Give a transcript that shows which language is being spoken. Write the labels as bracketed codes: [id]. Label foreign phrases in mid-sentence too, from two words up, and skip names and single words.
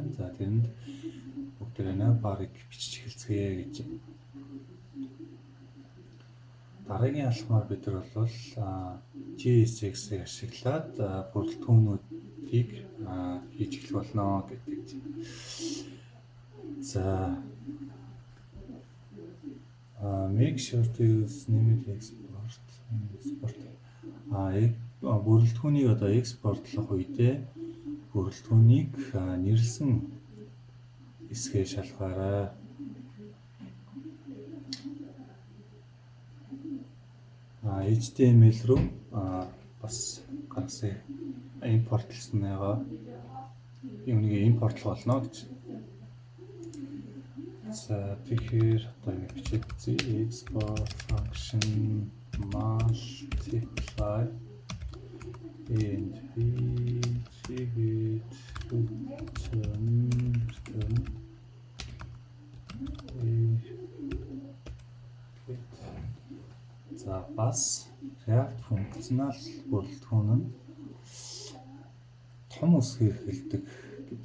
[mn] За тэрэнд бүгдээ navbar-ыг бичиж эхэлцгээе гэж. Дараагийн алхмаар бид нар бол JSX-ийг ашиглаад бүрэлдэхүүнүүдийг хийж эхлэх болно гэдэг. [en] За make sure to use named export. [mn] Бүрэлдэхүүнийг одоо экспортлох үедээ бүрэлдэхүүнийг нэрлсэн хэсгээ шалгаарай. HTML руу бас гаргасан импортлсон байгаа. Юунийг импортлох болно гэж. За тэгэхээр одоо ингэ бичиж үзье. [en] Export function multiply and return [mn] за бас React функционал бүрэлдэхүүн нь том үсгээр эхэлдэг гэж.